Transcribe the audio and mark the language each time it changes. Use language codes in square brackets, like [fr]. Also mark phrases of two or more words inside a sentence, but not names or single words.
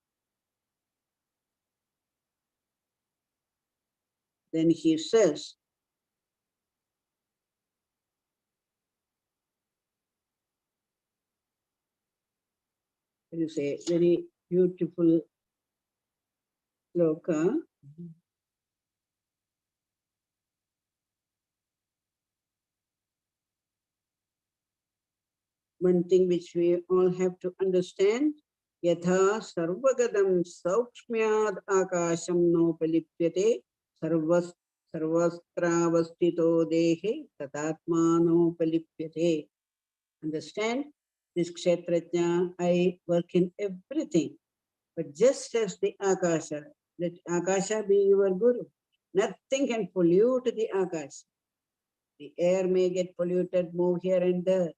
[en] Then he says, it is a very beautiful sloka. One thing which we all have to understand, [sa] yatha sarvagadam saukshmyad akasham nopalipyate sarvastravastito dehe tatatma nopalipyate. [en] Understand? This kshetrajna, I work in everything. But just as the akasha, let akasha be your guru. Nothing can pollute the akasha. The air may get polluted, move here and there.